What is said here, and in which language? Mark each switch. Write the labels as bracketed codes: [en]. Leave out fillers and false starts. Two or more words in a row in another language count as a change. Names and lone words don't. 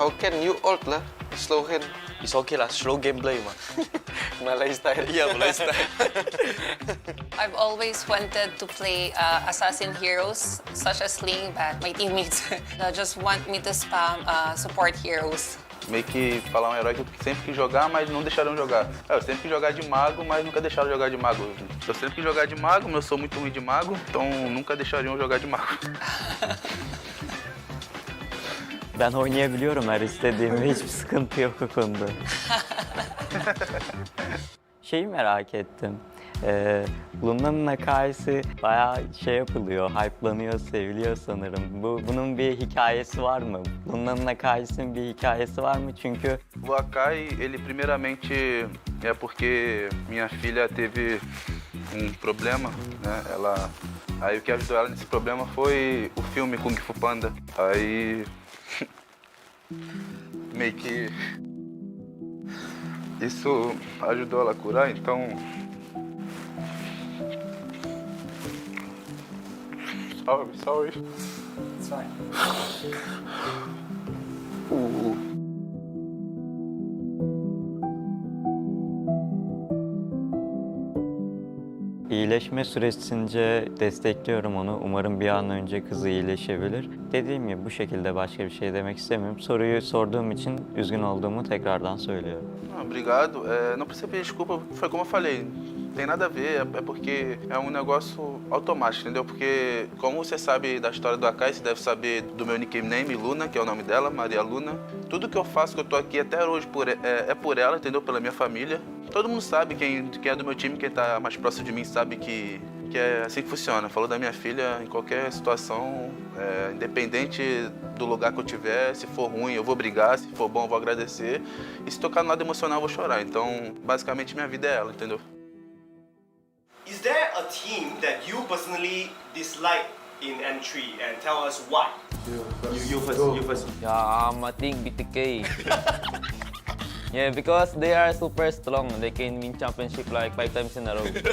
[en] How can you ult lah? Slow hand. It's okay lah, slow gameplay ma. Malay style. Yeah, Malay style. I've always wanted to play assassin heroes such as Ling, but my teammates just want me to spam support heroes. [pt] Meio que falar um herói que eu sempre quis jogar, mas não deixaram jogar. Eu sempre quis jogar de mago, mas nunca deixaram jogar de mago. Eu sempre quis jogar de mago, mas eu sou muito ruim de mago, então nunca deixariam jogar de mago. [tr] Ben oynayabiliyorum her istediğimde, hiçbir sıkıntı yok o konuda. Şeyi merak ettim. Luna'nın hikayesi bayağı şey yapılıyor, hype'lanıyor, seviliyor sanırım. Bunun bir hikayesi var mı? Luna'nın hikayesinin bir hikayesi var mı? Çünkü [pt] O Akai, ele primeiramente é porque minha filha teve problema, né? Aí o que ajudou ela nesse problema foi o filme Kung Fu Panda. Aí meio que isso ajudou ela a curar, então sorry. [en] It's fine. [tr] İyileşme süresince destekliyorum onu. Umarım bir an önce kızı iyileşebilir. Dediğim gibi bu şekilde başka bir şey demek istemiyorum. Soruyu sorduğum için üzgün olduğumu tekrardan söylüyorum. [pt] Obrigado. Não precisa pedir desculpa, foi como eu falei. Tem nada a ver, é porque é negócio automático, entendeu? Porque como você sabe da história do Akai, você deve saber do meu nickname, Luna, que é o nome dela, Maria Luna. Tudo que eu faço, que eu tô aqui até hoje, é por ela, entendeu? Pela minha família. Todo mundo sabe, quem é do meu time, quem tá mais próximo de mim, sabe que é assim que funciona. Falou da minha filha, em qualquer situação, independente do lugar que eu tiver, se for ruim eu vou brigar, se for bom eu vou agradecer. E se tocar no lado emocional eu vou chorar. Então, basicamente, minha vida é ela, entendeu? [en] Is there a team that you personally dislike in entry and tell us why? You first. Yeah, I think BTK. Yeah, because they are super strong. They can win championship like 5 times in a row.